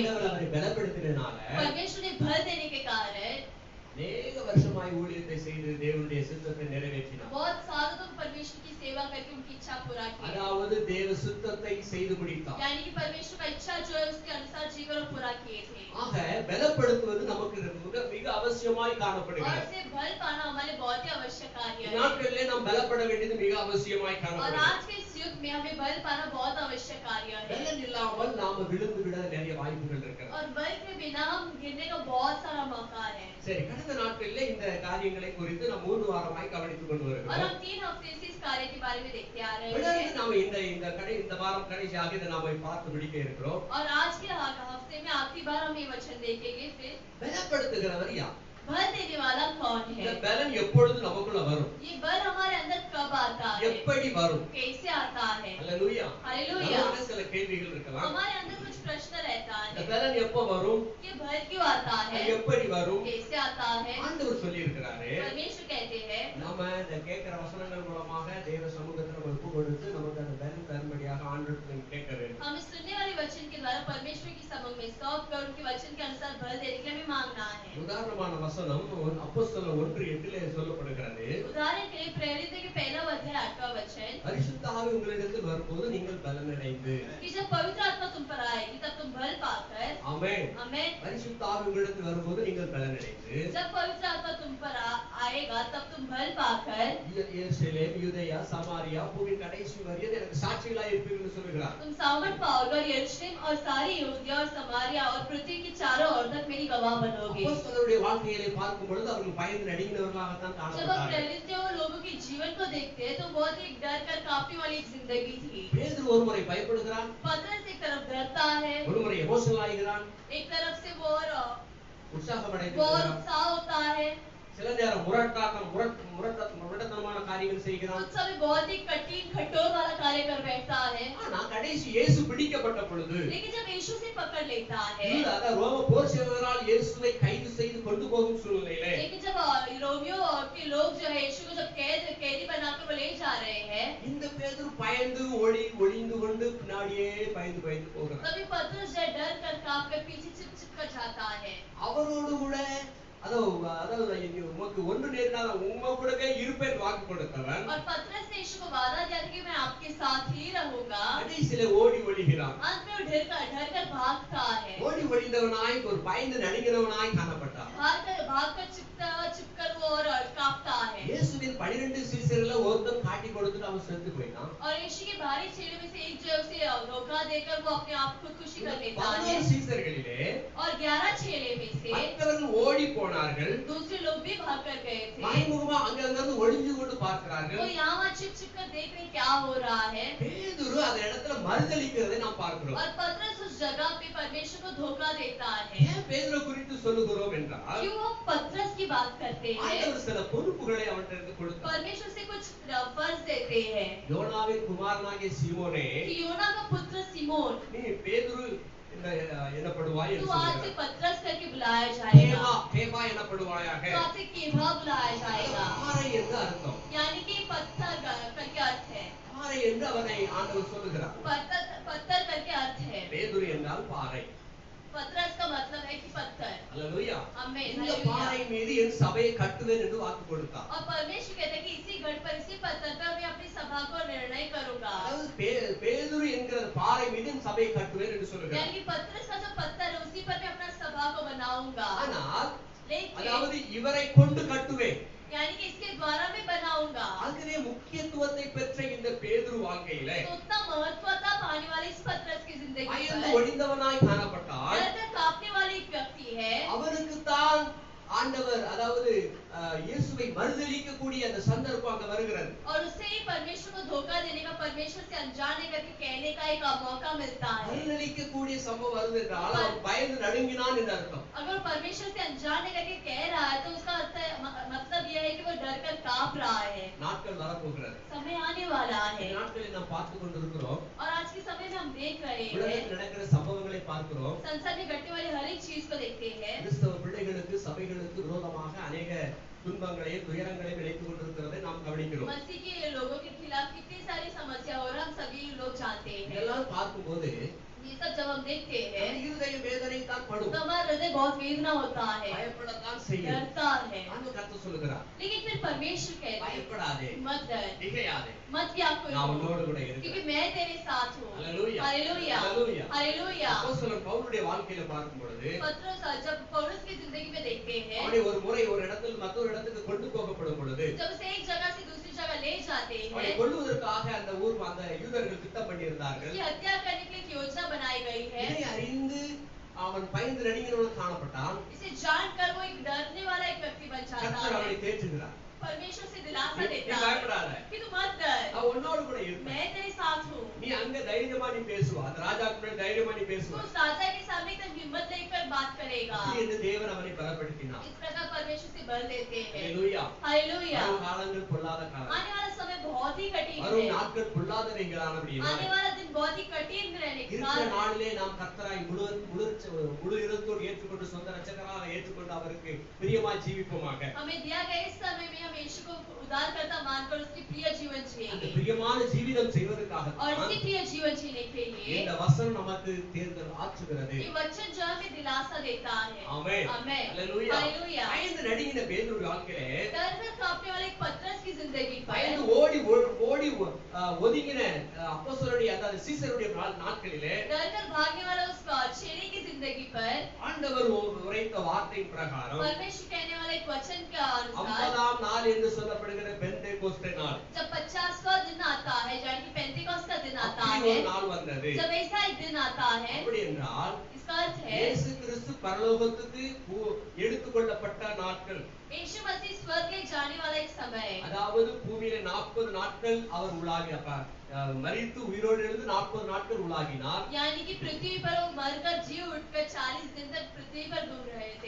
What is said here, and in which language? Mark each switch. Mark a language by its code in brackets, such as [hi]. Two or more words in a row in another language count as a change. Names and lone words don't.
[ta] ஆண்டவர் [hi] थी। [ta] அவரை பலப்படுத்தினால [hi] परमेश्वर ने बल देने के कारण [ta] அநேக வருஷமாய் ஊழியத்தை செய்து தேவனுடைய சித்தத்தை நிறைவேற்றினார் [hi] बहुत सालों तक परमेश्वर की सेवा करके उनकी इच्छा पूरा की। [ta] அதாவது தேவ சித்தத்தை செய்து முடித்தார் [hi] यानी कि परमेश्वर का इच्छा जो है उसके अनुसार जीवन और पूरा किए थे। [ta] ஆக பலப்படுத்துவது நமக்கு மிக அவசியமாய் [hi] और [ta] காணப்படுகிறது [hi] से बल पाना हमारे बहुत ही आवश्यक कार्य है। [ta] நாட்களிலே நாம் பலப்பட வேண்டியது மிக அவசியமாய் [hi] और [ta] காணப்படுகிறது [hi] आज के इस युग में हमें बल पाना बहुत आवश्यक कार्य है। [ta] பலன் இல்லாமல் நாம விழுந்து விட நிறைய வாய்ப்புகள் இருக்கிறது [hi] और बल के बिना हम गिरने का बहुत सारा मौका है। [ta] சரி கடந்த நாட்களிலே இந்த காரியங்களை குறித்து நாம் 3 வாரமாய் கவனித்துக் கொண்டு [hi] और [ta] வருகிறோம் [hi] हम 3 हफ्ते से इस कार्य के बारे में देखते आ रहे [ta] தொடர்ந்து [hi] हैं। [ta] நாம இந்த வாரம் கடைசியாக இதை நாம பார்த்து முடிக்க இருக்கிறோம் [hi] और आज के हफ्ते में आखिरी बार हम ये वचन देखेंगे। फिर [ta] பலப்படுத்துகிறவர் யார் [hi] बल देने वाला कौन [ta] இந்த [hi] है? [ta] பலன் எப்பொழுது நமக்குள்ள வரும் [hi] ये बल हमारे अंदर कब आता है? [ta] எப்படி வரும் [hi] कैसे आता है? [ta] அல்லேலூயா [hi] हालेलुया। [ta] நமக்கு சில கேள்விகள் இருக்கலாம் [hi] हमारे अंदर कुछ प्रश्न रहता [ta] இந்த [hi] है। [ta] பலன் எப்போ வரும் [hi] ये बल क्यों आता है? [ta] அது எப்படி வரும் [hi] कैसे आता है? [ta] ஆண்டவர் சொல்லி இருக்கிறாரு [hi] परमेश्वर कहते हैं [ta] நாம இந்த கேட்கிற வசனங்கள் மூலமாக தேவ சமூகத்துல நம்ம ஒப்பு கொடுத்து நமக்கு அந்த பலன் தரும்படியாக ஆண்டவரிடத்தில் கேட்க வேண்டும் [hi] हम इस सुनने वाले वचन के द्वारा परमेश्वर की समझ में सौंप कर उनके वचन के अनुसार बल देने के लिए हमें मांगना मांगना है। [ta] உதாரணமான வசனம் அப்போஸ்தலர் 1:8 சொல்லப்படுகிறது. [hi] उदाहरण के लिए प्रेरितों के पहला अध्याय 8वां वचन, [ta] பரிசுத்த ஆவி உங்களிடத்தில் வரும்போது நீங்கள் பலனடைந்து. [hi] कि जब पवित्र आत्मा तुम पर आएगी तब तुम बल पाकर, [ta] ஆமென். [hi] आमेन, [ta] பரிசுத்த ஆவி உங்களிடத்தில் வரும்போது நீங்கள் பலனடைந்து. [hi] जब पवित्र आत्मा तुम पर आएगा तब तुम बल पाकर [ta] எருசலேம், யூதேயா, சமாரியா, பூமியின் கடைசி வரையும் எனக்கு சாட்சிகளாய் இருப்பீர்கள் சொல்கிறார். [hi] तुम सामर्थ पाओगे और यरूशलेम और सारी यहूदिया और समारिया और पृथ्वी की चारों ओर तक मेरी गवाह बनोगे। [ta] அப்போஸ்தலருடைய வாழ்க்கையை பார்க்கும் பொழுது அவர்கள் பயந்து நடுங்கினவர்களாக தான் [hi] जब हम [ta] காணப்பட்டார்கள். [hi] प्रेरितों और लोगों के जीवन को देखते हैं तो बहुत ही डर कर कांपने वाली एक जिंदगी थी। [ta] பேதுரு ஒருமுறை பயப்படுகிறான், [hi] पतरस एक तरफ डरता है, [ta] ஒருமுறை எமோஷனல் ஆகிறான், [hi] एक तरफ से वो और [ta] உற்சாகம் [hi] बहुत [ta] அடைகிறான். [hi] उत्साह होता है, [ta] சில நேரம் முரட்டத்தனமான காரியங்கள் செய்கிறான். [hi] कुछ समय बहुत ही कठिन कठोर वाला कार्य कर बैठता है। [ta] ஆனா கடைசி இயேசு பிடிக்கப்பட்ட பொழுது [hi] लेकिन जब यीशु से पकड़ लेता है, [ta] யூதா ரோம போர் சேவகரால் இயேசுவை கைது செய்து கொண்டு போகும் சூழ்நிலையிலே [hi] लेकिन जब रोमियो के लोग जो है यीशु को जब कैदी बनाकर वो ले जा रहे हैं, [ta] இந்த பேதுரு பயந்து ஒளிந்து கொண்டு பின்னாடியே பயந்து போகிறான். [hi] तभी पतरस जो है डर कर कांप कर पीछे छिप कर जाता है। [ta] அவரோடு கூட அதாவது உமக்கு ஒன்று நேரிடாத உங்க கூடவே இருப்பேன் வாக்கு கொடுத்தவன் [hi] और पतरस ने यीशु को वादा दिया था कि मैं आपके साथ ही रहूंगा। [ta] கடைசியிலே ஓடி ஒளிகிறான். [hi] अंत में वो डर कर भागता है, [ta] ஓடி ஒளிந்தவனாய் ஒரு பயந்து நடுங்கினவனாய் காணப்பட்டான். [hi] भाग कर चिपकर वो और कांपता है। [ta] இயேசுவின் 12 சீஷர்ல ஒருத்தன் காட்டி கொடுத்துட்டு அவன் செத்து போயிட்டான். [hi] और यीशु के बाहरी चेले में से एक जो है उसे धोखा देकर वो अपने आप खुदकुशी कर लेता है। [ta] 11 சீஷர்களிலே [hi] और 11 चेले में से [ta] மற்றவர்கள் ஓடி போனார்கள். [hi] दूसरे लोग भी भाग कर गए थे। [ta] மறைமுகமா அங்கிருந்து ஒளிஞ்சு கொண்டு பார்க்கிறார்கள். [hi] वो यहाँ छिप कर देख रहे क्या हो रहा है। [ta] பேதுரு அந்த இடத்துல மறுதலிக்கிறதை நாம் பார்க்கிறோம். [hi] और पतरस उस जगह पे परमेश्वर को धोखा देता है। [ta] ஏன் பேதுரு குறித்து சொல்லுகிறோம் என்றால் [hi] क्यों हम पतरस की बात करते हैं? [ta] ஆண்டவர் சில பொறுப்புகளை அவனுக்கு கொடுத்தார். [hi] परमेश्वर से कुछ फर्ज देते हैं [ta] யோனாவின் குமாரனாகிய சீமோனே, [hi] कि योना का पुत्र सिमोन, [ta] நீ பேதுரு எனப்படுவாய் [hi] तू [ta] என்று [hi] आज से [ta] சொல்கிறார். [hi] पतरस करके बुलाया जाएगा, [ta] கேபா எனப்படுவாயாக. [hi] तो आज से केभा बुलाया जाएगा। [ta] பாறை என்று அர்த்தம். [hi] यानी कि पत्थर करके अर्थ है, [ta] பாறை என்று அவனை ஆண்டவர் சொல்லுகிறார். [hi] पत्थर करके अर्थ है। [ta] பேதுரு என்றால் பாறை. [hi] पतरस का मतलब है कि पत्थर। [ta] அல்லேலூயா. [hi] आमीन, [ta] இந்த [hi] हालेलुया। [ta] பாறை மீது என் சபையை கட்டுவேன் என்று வாக்கு கொடுத்தார். [hi] और परमेश्वर कहता है कि इसी गढ़ पर, इसी पत्थर पर मैं अपनी सभा को निर्णय करूंगा। [ta] அதாவது பேதுரு என்கிற பாறை மீது என் சபையை கட்டுவேன் என்று சொல்லுகிறார். [hi] यानी कि पतरस का जो पत्थर है उसी पर मैं अपना सभा को बनाऊंगा। [ta] ஆனால் [hi] लेकिन [ta] அதாவது இவரை கொண்டு கட்டுவேன். [hi] यानी कि इसके द्वारा मैं बनाऊंगा। [ta] அதுவே முக்கியத்துவத்தை பெற்ற இந்த பேதுரு வாழ்க்கையிலே [hi] तो उतना महत्वता पाने वाले इस पतरस की जिंदगी [ta] பயந்து [hi] पर [ta] ஒளிந்தவனாய் காணப்பட்டால் [hi] डरकर कांपने वाले एक व्यक्ति है। [ta] அவனுக்கு தான் ஆண்டவர் அதாவது இயேசுவை மறுதலிக்கக்கூடிய அந்த சந்தர்ப்பம் அங்க வருகிறது. [hi] और उससे ही परमेश्वर को धोखा देने का, परमेश्वर से अनजाने करके कहने का एक मौका मिलता है। [ta] மறுதலிக்கக்கூடிய சம்பவம் வருது என்றால் அவன் பயந்து நடுங்கினான் என்று அர்த்தம். [hi] अगर परमेश्वर से अनजाने करके कह रहा है तो उसका अर्थ मतलब यह है कि वो डर कर कांप रहा है। [ta] நாட்கள் வரப்போகிறது. [hi] समय आने वाला है [ta] இந்த நாட்களில் நாம் பார்த்து கொண்டிருக்கிறோம். [hi] और आज के समय में हम देख रहे हैं, [ta] உலகத்தில் நடக்கிற சம்பவங்களை பார்க்கிறோம். [hi] संसार में घटने वाली हर एक चीज को देखते हैं। [ta] கிறிஸ்தவ பிள்ளைகளுக்கு சபைகளுக்கு விரோதமாக अनेक துன்பங்களையும் துயரங்களையும் விளைத்துக் கொண்டிருக்கிறதை நாம் கவனிக்கிறோம். [hi] मसीह के लोगों के खिलाफ कितनी सारी समस्या हो रहा है, हम सभी लोग जानते हैं। [ta] இதெல்லாம் பார்க்கும்போது [hi] ये सब जब हम देखते हैं [ta] நம்ம இருதயம் வேதனை தான் [hi] तो [ta] படும். [hi] हमारा हृदय बहुत वेदना होता है, [ta] பயப்படத்தான் செய்யும். [hi] डरता है। [ta] ஆண்டவர் கர்த்தர் சொல்லுகிறார், [hi] लेकिन फिर परमेश्वर कहते हैं [ta] பயப்படாதே, [hi] मत डर, [ta] திகையாதே, [hi] मत व्याकुल [ta] நான் [hi] हो, [ta] உன்னோடு கூட [hi] क्योंकि [ta] இருக்கிறேன். [hi] मैं तेरे साथ हूँ। हालेलुया, हालेलुया, हालेलुया. हालेलुया। [ta] அப்போஸ்தலர் பவுலுடைய வாழ்க்கையில பார்க்கும் பொழுது [hi] पतरस जब पौलुस की जिंदगी में देखते हैं, [ta] அவனை ஒரு முறை ஒரு இடத்தில் மற்றொரு இடத்துக்கு கொண்டு போகப்படும் பொழுது [hi] जब उसे एक जगह से दूसरी जगह ले जाते [ta] அவனை [hi] हैं, [ta] கொல்லுவதற்காக அந்த யூதர்கள் திட்டம் பண்ணியிருந்தார்கள். [hi] उसकी हत्या करने के लिए एक योजना बनाई गई है। [ta] இதை அறிந்து அவன் பயந்து நடுங்கினவன் காணப்பட்டான். [hi] इसे जानकर वो एक डरने वाला एक व्यक्ति बन जाता [ta] கர்த்தர் அவனை [hi] है। [ta] தேற்றுகிறார். [hi] परमेश्वर से दिलासा [ta] நீ [hi] देता है [ta] பயப்படாத, [hi] कि तू मत डर, [ta] நான் உன்னோடு கூட இருப்பேன். [hi] मैं तेरे साथ हूँ। [ta] நீ அங்க தைரியமா நீ பேசுவா, அந்த ராஜாக்கு முன்னாடி தைரியமா நீ [hi] तू [ta] பேசுவா. [hi] उस राजा के सामने एकदम हिम्मत लेकर बात करेगा। [ta] என்று தேவன் அவனை பலப்படுத்தினார். [hi] इस प्रकार परमेश्वर से बल देते हैं। [ta] ஹalleluya. [hi] हालेलुया। [ta] வரும் காலங்கள் பொல்லாத காலம். [hi] आने वाला समय बहुत ही कठिन [ta] வரும் [hi] है। [ta] நாட்கள் பொல்லாதவைகளானபடியினால் [hi] आने वाला दिन बहुत ही कठिन रहने के [ta] இருக்கிற [hi] साथ [ta] நாளிலே நாம் கர்த்தராய் முழு இருதத்தோடு ஏற்றுக்கொண்டு சொந்த ரட்சகராக ஏற்றுக்கொண்டு அவருக்கு பிரியமாய் ஜீவிப்போமாக. [hi] हमें दिया गया इस समय में हम यीशु को उद्धारकर्ता मानकर उसकी प्रिय जीवन [ta] அந்த [hi] जिएंगे [ta] பிரியமான ஜீவிதம் செய்வதற்காக [hi] और इसी प्रिय जीवन जीने के लिए [ta] இந்த வசனம் நமக்கு தேர்தல் ஆற்றுகிறது. [hi] ये वचन जो हमें दिलासा देता है। [ta] ஆமென். [hi] आमेन। [ta] ஹalleluya. [hi] हालेलुया। [ta] பயந்து நடுங்கின பேதுருவின் வாழ்க்கையிலே [hi] डर कांपने वाले एक पतरस की जिंदगी [ta] பயந்து [hi] पर [ta] ஓடி ஒதுங்கின அப்போஸ்தலருடைய அதாவது சீசருடைய நாட்களிலே [hi] डर भागने वाला उस चेले की जिंदगी पर [ta] ஆண்டவர் உரைத்த வார்த்தையின் பிரகாரம் [hi] परमेश्वर कहने वाले एक वचन के अनुसार [ta] 50ஆம் நாள் என்று சொல்லப்படுகிற பெந்தேகோஸ்தே நாள் [hi] जब 50वां दिन आता है यानी कि पेंटिकॉस्ट का दिन आता [ta] அப்படி [hi] है, [ta] ஒரு நாள் வந்தது. [hi] जब ऐसा एक दिन आता है, [ta] அப்படி என்றால் [hi] इसका अर्थ है [ta] இயேசு கிறிஸ்து பரலோகத்துக்கு எடுத்துக்கொள்ளப்பட்ட நாட்கள், [hi] यीशु मसीह स्वर्ग ले जाने वाला एक समय है। [ta] அதாவது பூமியில 40 நாட்கள் அவர் மரித்து உயிரோடு எழுந்து 40 நாட்கள் உலாகினார். [hi] यानी कि पृथ्वी पर वो मरकर जी उठकर 40 दिन तक पृथ्वी पर घूम रहे थे